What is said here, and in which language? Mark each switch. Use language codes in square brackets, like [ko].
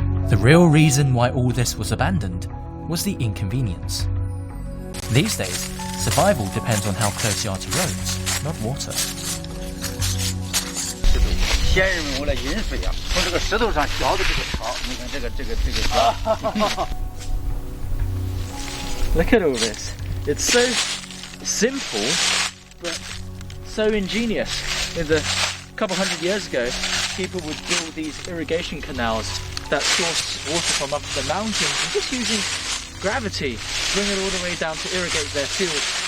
[en] The real reason why all this was abandoned was the inconvenience. These days, survival depends on how close you are to roads, not water. [zh] 先人们为了饮水呀，从这个石头上凿的这个槽，你看这个。 [en] Look at all this. It's so simple, but so ingenious. In a couple hundred years ago, people would build these irrigation canals that source water from up the mountains and just using gravity, bring it all the way down to irrigate their fields.